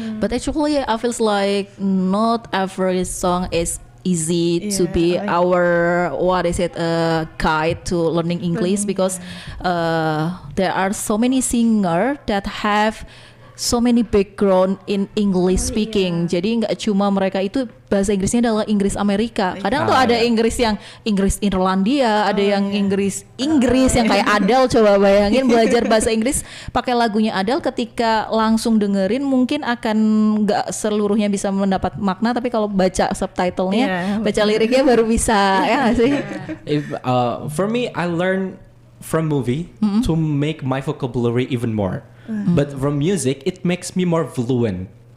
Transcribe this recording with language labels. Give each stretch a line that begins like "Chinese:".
English: But actually I feels like not every song is easy to be our guide to learning English, because there are so many singer that have so many background in English speaking.
Indonesian: Jadi nggak cuma mereka itu bahasa Inggrisnya adalah Inggris Amerika. Kadang tuh ada Inggris yang Inggris Irlandia, ada yang Inggris yang kayak Adele. Coba bayangin belajar bahasa Inggris pakai lagunya Adele, ketika langsung dengerin mungkin akan nggak seluruhnya bisa mendapat makna, tapi kalau baca subtitlenya, baca liriknya baru bisa. Ya nggak sih?
English: For me, I learn from movie to make my vocabulary even more. But from music, it makes me more fluent.